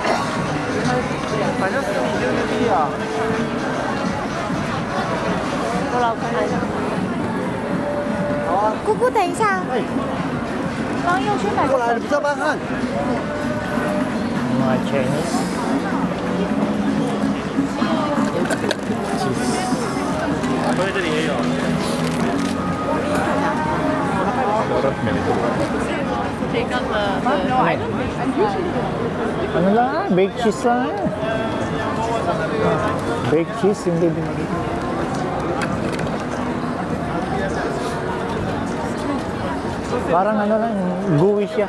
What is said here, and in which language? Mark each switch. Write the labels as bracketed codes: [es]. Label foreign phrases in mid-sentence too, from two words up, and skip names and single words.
[zh] 姑姑，等一下。帮佑轩买。过来，比较慢看。 [tl] Mga Chinese. Cheese. [zh] 这里也有。 [tl] Ano lang, [en] baked cheese [tl] lang. [en] Baked cheese, [tl] hindi binigay. Parang ano lang, gooey siya.